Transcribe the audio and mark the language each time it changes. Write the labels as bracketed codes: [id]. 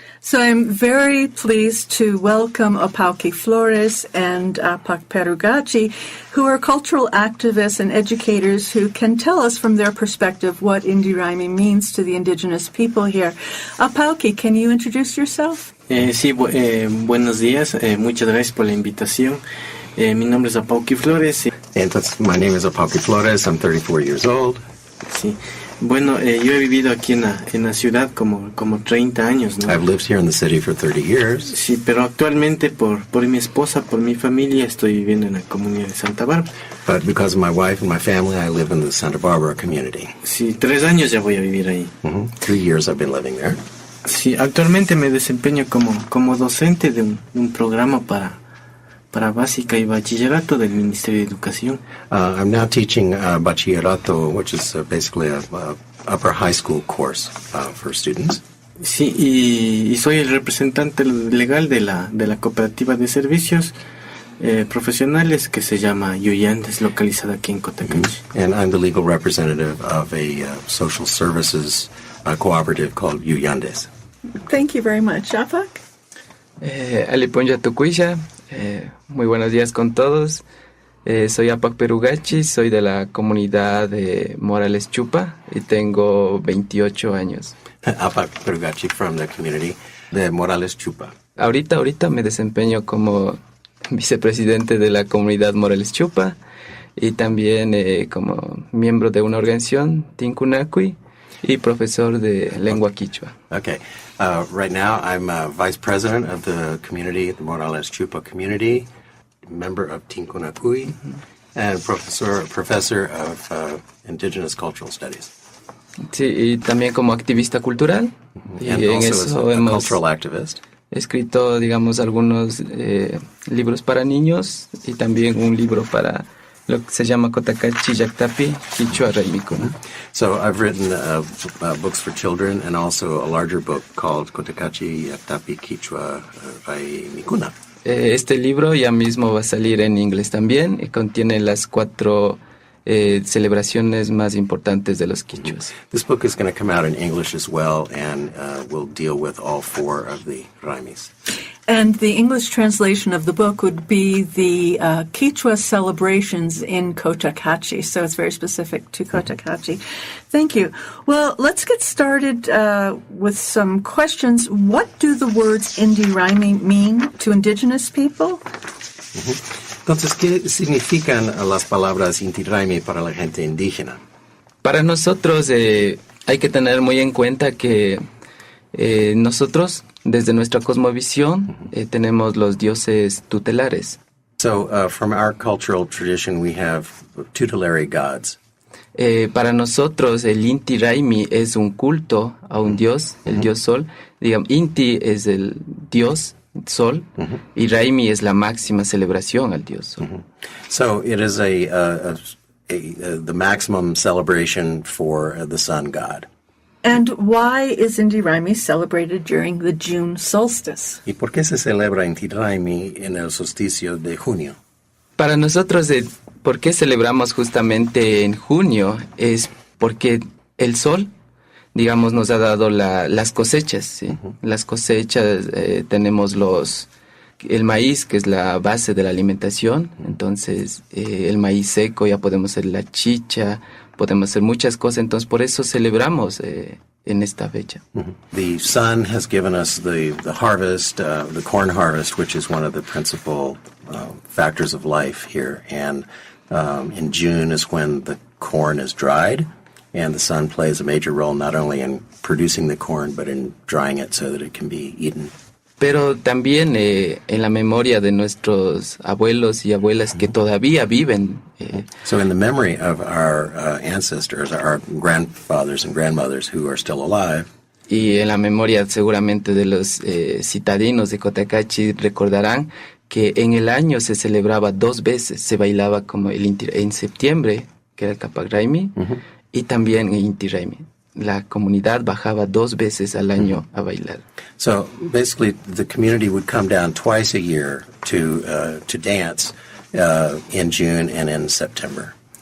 [en] So I'm very pleased to welcome Apauki Flores and Apak Perugachi, who are cultural activists and educators who can tell us from their perspective what Inty Raymi means to the indigenous people here. Apauki, can you introduce yourself? [es] Sí, buenos días. Muchas gracias por la invitación. Mi nombre es Apauki Flores. [en] Entonces, my name is Apauki Flores. I'm 34 years old. [es] Sí. Bueno, yo he vivido aquí en la ciudad como 30 años, ¿no? [en] I've lived here in the city for 30 years. [es] Sí, pero actualmente por mi esposa, por mi familia, estoy viviendo en la comunidad de Santa Bárbara. [en] But because of my wife and my family, I live in the Santa Barbara community. [es] Sí, 3 años ya voy a vivir ahí. [en] 3 years I've been living there. [es] Sí, actualmente me desempeño como docente de un programa para básica y bachillerato del Ministerio de Educación. [en] I'm now teaching bachillerato, which is basically a upper high school course for students. [es] Sí, y soy el representante legal de la cooperativa de servicios profesionales que se llama Yuyandes, localizada aquí en Cotacachi. [en] And I'm the legal representative of a social services cooperative called Yuyandes. Thank you very much. Apak? [qu] Aliponya Tucuisha. [es] Muy buenos días con todos. Soy Apak Perugachi, soy de la comunidad de Morales Chupa y tengo 28 años. [en] Apak Perugachi from the community de Morales Chupa. [es] Ahorita me desempeño como vicepresidente de la comunidad Morales Chupa y también como miembro de una organización, Tinkunakui, y profesor de lengua quichua. [en] Okay. Right now, I'm vice president of the community, the Morales Chupa community, member of Tinkunakui, and professor of indigenous cultural studies. [es] Sí, y también como activista cultural. Y [en] And [es] en [en] also [es] eso [en] as a [es] hemos [en] cultural activist. [es] escrito, digamos, algunos libros para niños y también un libro para lo que se llama Cotacachi, Yaktapi, Kichwa, Raymi. [en] So I've written books for children and also a larger book called Cotacachi, Yaktapi, Kichwa, Mikuna. [es] Este libro ya mismo va a salir en inglés también y contiene las 4 celebraciones más importantes de los quichuas. [en] This book is going to come out in English as well and will deal with all 4 of the Raymis. And the English translation of the book would be the Kichwa celebrations in Cotacachi. So it's very specific to Cotacachi. Thank you. Well, let's get started with some questions. What do the words Inty Raymi mean to indigenous people? [es] Entonces, ¿qué significan las palabras Inty Raymi para la gente indígena? Para nosotros hay que tener muy en cuenta que nosotros, desde nuestra cosmovisión, tenemos los dioses tutelares. [en] So, from our cultural tradition, we have tutelary gods. [es] Para nosotros, el Inty Raymi es un culto a un dios, el dios sol. Digamos, Inty es el dios sol y Raymi es la máxima celebración al dios sol. [en] So, it is the maximum celebration for the sun god. And why is Inty Raymi celebrated during the June solstice? [es] ¿Y por qué se celebra Inty Raymi en el solsticio de junio? Para nosotros, ¿por qué celebramos justamente en junio? Es porque el sol, digamos, nos ha dado las cosechas, ¿sí? Las cosechas, tenemos el maíz, que es la base de la alimentación. Entonces, el maíz seco, ya podemos hacer la chicha, podemos hacer muchas cosas. Entonces, por eso celebramos en esta fecha. [en] The sun has given us the harvest, the corn harvest, which is one of the principal factors of life here. And in June is when the corn is dried, and the sun plays a major role not only in producing the corn, but in drying it so that it can be eaten. [es] Pero también en la memoria de nuestros abuelos y abuelas que todavía viven. [en] So in the memory of our ancestors, our grandfathers and grandmothers who are still alive. [es] Y en la memoria seguramente de los citadinos de Cotacachi recordarán que en el año se celebraba 2 veces, se bailaba como en septiembre, que era el Apak Raymi, y también el Inty Raymi. La comunidad bajaba 2 veces al año a bailar. [en] So basically, the community would come down twice a year to dance in June and in September.